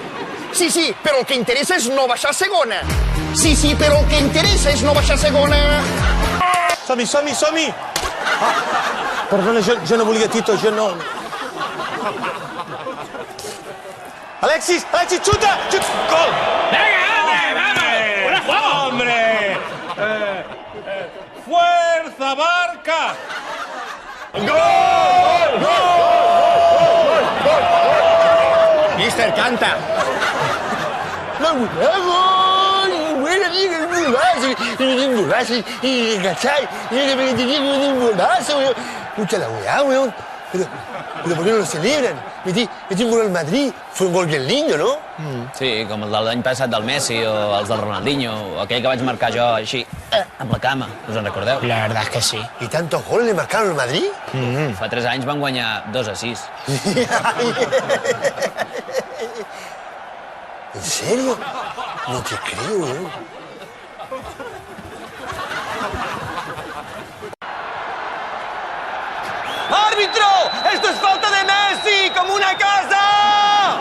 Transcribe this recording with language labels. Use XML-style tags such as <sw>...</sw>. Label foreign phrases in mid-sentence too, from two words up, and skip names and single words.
<ca>Sí, però el que interessa és no baixar a segona. Sí, però el que interessa és no baixar a segona. Som-hi! Perdona, jo no volia, Tito, jo no... Alexis, xuta! Gol!</ca> <es>¡Hombre!</es> <ca>¡Fuerza, Barca! Gol! Mister, canta.</ca> <es>Pucha la weá, weón. Pero ¿por qué no lo celebran? Metí un gol al Madrid. Fue un gol bien lindo, ¿no?</es> <ca>Sí, com el de l'any passat del Messi o els del Ronaldinho, o aquell que vaig marcar jo així, amb la cama, us en recordeu?</ca> <es>La verdad es que sí. ¿Y tantos goles le marcaron al Madrid?</es> <ca>Fa 3 anys van guanyar 2-6.</ca> <es>¿En serio? No te creo, weón. ¡Árbitro! ¡Esto es falta de Messi! ¡Como una casa!</es>